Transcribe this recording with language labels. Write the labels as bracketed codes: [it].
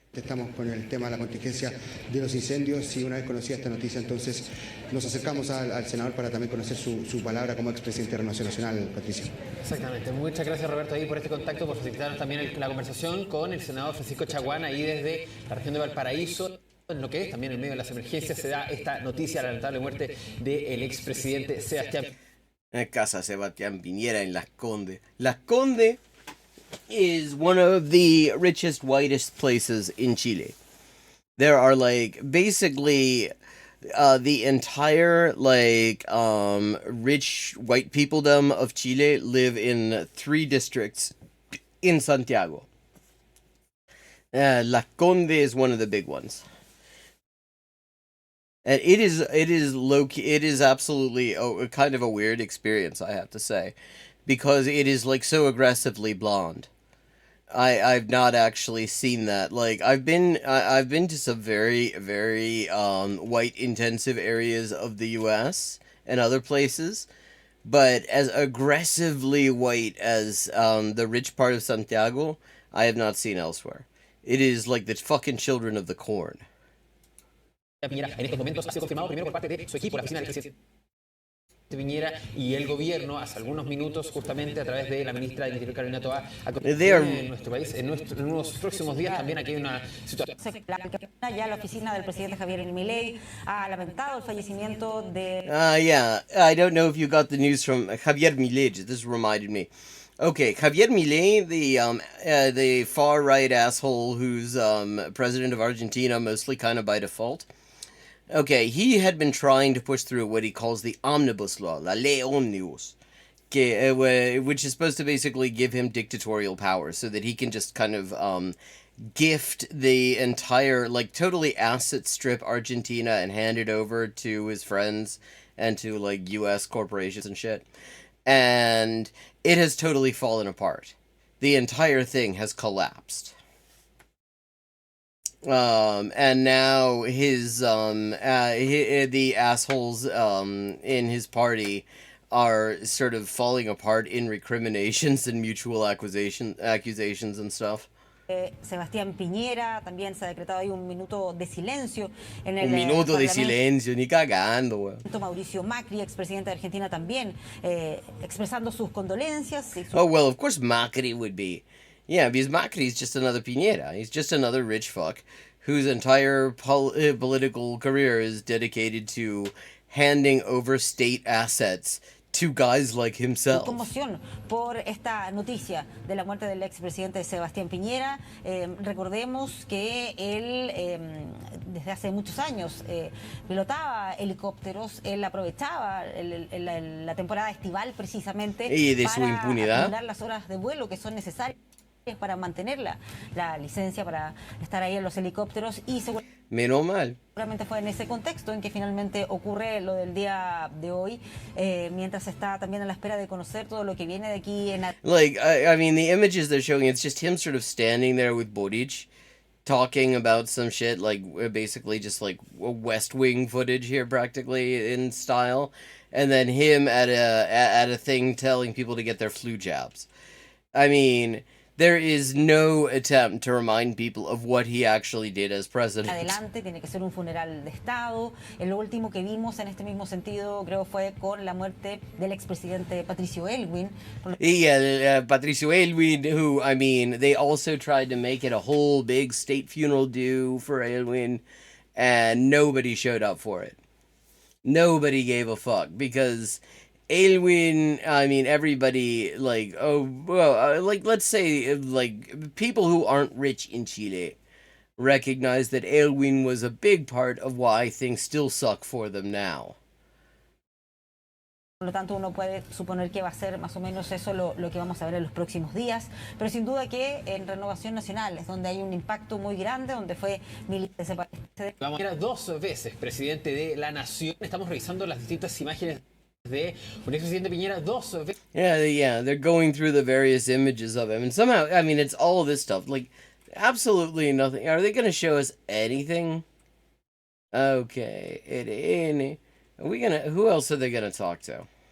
[es] Estamos con el tema de la contingencia de los incendios y una vez conocida esta noticia, entonces nos acercamos al senador para también conocer su palabra como expresidente de Renovación Nacional, Patricio. Exactamente. Muchas gracias, Roberto, ahí por este contacto, por facilitarnos también la conversación con el senador Francisco Chaguán, ahí desde la región de Valparaíso. En lo que es también en medio de las emergencias se da esta noticia, la lamentable muerte del expresidente Sebastián Casa Sebastián Piñera en Las Condes. [en] Las Condes is one of the richest, whitest places in Chile. There are like basically the entire like rich white peopledom of Chile live in 3 districts in Santiago. Las Condes is one of the big ones. And it is low key, it is absolutely a kind of a weird experience, I have to say, because it is like so aggressively blonde. I've not actually seen that. Like I've been to some very white intensive areas of the US and other places, but as aggressively white as the rich part of Santiago, I have not seen elsewhere. It is like the fucking children of the corn. [es] Piñera en estos momentos ha sido confirmado primero por parte de su equipo, la oficina del presidente Piñera y el gobierno hace algunos minutos justamente a través de la ministra de Interior Carolina Toa en nuestro país. En unos próximos días también aquí hay una situación. Ya la oficina del presidente Javier Milei ha lamentado el fallecimiento de... [en] Yeah, I don't know if you got the news from Javier Milei. This reminded me. Okay, Javier Milei, the far right asshole who's president of Argentina, mostly kind of by default. Okay, he had been trying to push through what he calls the omnibus law, [es] la ley omnibus, [en] which is supposed to basically give him dictatorial powers so that he can just kind of gift the entire, like, totally asset strip Argentina and hand it over to his friends and to, like, US corporations and shit. And it has totally fallen apart. The entire thing has collapsed. And now the assholes in his party are sort of falling apart in recriminations and mutual accusations and stuff. [es] Sebastián Piñera, también se ha decretado ahí un minuto de silencio en el Un minuto de silencio, ni cagando, weón. Mauricio Macri, expresidente de Argentina, también expresando sus condolencias. [en] Oh, well, of course Macri would be. Yeah, because Macri is just another Piñera. He's just another rich fuck whose entire political career is dedicated to handing over state assets to guys like himself. [es] Conmoción por esta noticia de la muerte del expresidente Sebastián Piñera. Recordemos que él desde hace muchos años pilotaba helicópteros, él aprovechaba la temporada estival precisamente y de su para impunidad acumular las horas de vuelo que son necesarias para mantener la licencia para estar ahí en los helicópteros y menos mal. Seguramente fue en ese contexto en que finalmente ocurre lo del día de hoy, mientras está también a la espera de conocer todo lo que viene de aquí en... [en] Like, I mean, the images they're showing, it's just him sort of standing there with Boric, talking about some shit, like, basically just like West Wing footage here, practically, in style, and then him at a thing telling people to get their flu jabs. I mean... There is no attempt to remind people of what he actually did as president. [es] Adelante, tiene que ser un funeral de Estado. Lo último que vimos en este mismo sentido, creo, fue con la muerte del expresidente Patricio Aylwin. [en] Yeah, Patricio Aylwin, who, I mean, they also tried to make it a whole big state funeral do for Aylwin, and nobody showed up for it. Nobody gave a fuck, because... Aylwin, I mean, everybody, like, oh, well, like, let's say, like, people who aren't rich in Chile recognize that Aylwin was a big part of why things still suck for them now. [es] Por lo tanto, uno puede suponer que va a ser más o menos eso lo que vamos a ver en los próximos días, pero sin duda que en Renovación Nacional es donde hay un impacto muy grande, donde fue militante separatista. Vamos a ver 2 veces presidente de la Nación. Estamos revisando las distintas imágenes de un expresidente Piñera 2 veces. [en] Yeah, they're going through the various images of him, and somehow, I mean, it's all of this stuff, like, absolutely nothing. Are they going to show us anything? Okay, who else are they going to talk to?